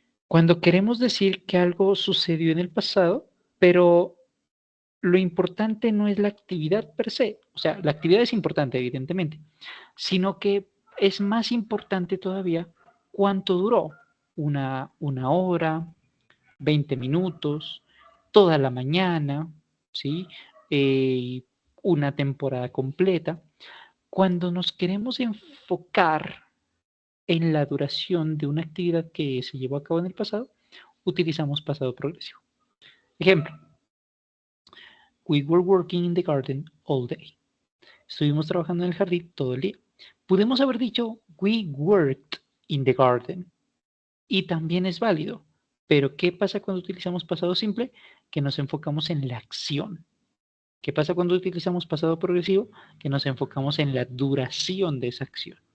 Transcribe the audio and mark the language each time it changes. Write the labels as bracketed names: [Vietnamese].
[Spanish] Cuando queremos decir que algo sucedió en el pasado, pero lo importante no es la actividad per se, o sea, la actividad es importante, evidentemente, sino que es más importante todavía cuánto duró, una hora, 20 minutos, toda la mañana, ¿sí? Una temporada completa. Cuando nos queremos enfocar en la duración de una actividad que se llevó a cabo en el pasado, utilizamos pasado progresivo. Ejemplo, [English] we were working in the garden all day. [Spanish] Estuvimos trabajando en el jardín todo el día. Pudimos haber dicho [English] we worked in the garden [Spanish] y también es válido. Pero ¿qué pasa cuando utilizamos pasado simple? Que nos enfocamos en la acción. ¿Qué pasa cuando utilizamos pasado progresivo? Que nos enfocamos en la duración de esa acción.